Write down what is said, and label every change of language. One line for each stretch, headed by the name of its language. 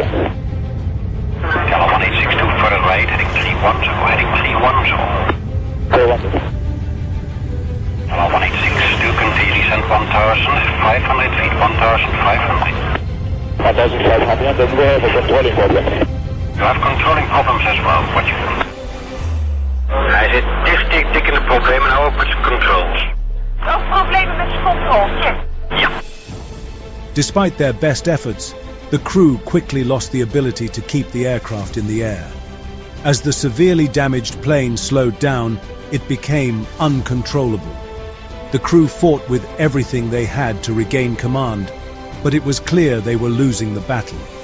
English: Yellow 1862, further right, heading 310, heading 310. 410. Yellow 1862, continue descent 1,500 feet, 1,500. 1,500, and then we have a controlling problem. You have controlling problems as well, what you do?
Dutch: Hij zit dik in de problemen nou ook met zijn controls. Ook problemen met zijn controle, check. Ja.
English: Despite their best efforts, the crew quickly lost the ability to keep the aircraft in the air. As the severely damaged plane slowed down, it became uncontrollable. The crew fought with everything they had to regain command, but it was clear they were losing the battle.